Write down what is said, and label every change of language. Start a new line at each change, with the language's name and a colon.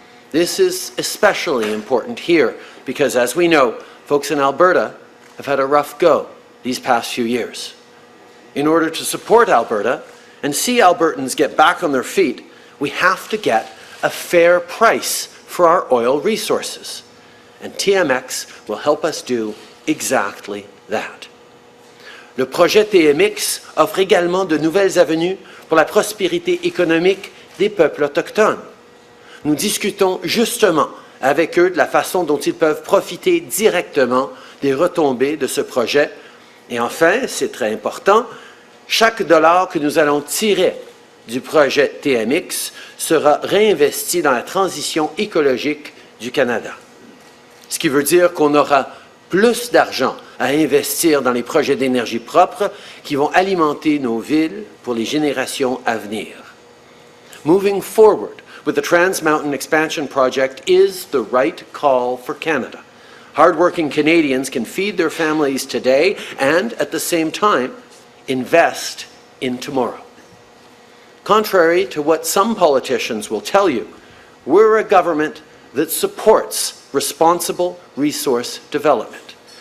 English: This is especially important here because, as we know, folks in Alberta have had a rough go these past few years. In order to support Alberta and see Albertans get back on their feet, we have to get a fair price for our oil resources. And TMX will help us do exactly that.
French: Le projet TMX offre également de nouvelles avenues pour la prospérité économique des peuples autochtones. Nous discutons justement avec eux de la façon dont ils peuvent profiter directement des retombées de ce projet. Et enfin, c'est très important, chaque dollar que nous allons tirer du projet TMX sera réinvesti dans la transition écologique du Canada. Ce qui veut dire qu'on aura plus d'argent à investir dans les projets d'énergie propre qui vont alimenter nos villes pour les générations à venir.
English: Moving forward with the Trans Mountain Expansion Project is the right call for Canada. Hardworking Canadians can feed their families today and, at the same time, invest in tomorrow. Contrary to what some politicians will tell you, we're a government that supports responsible resource development.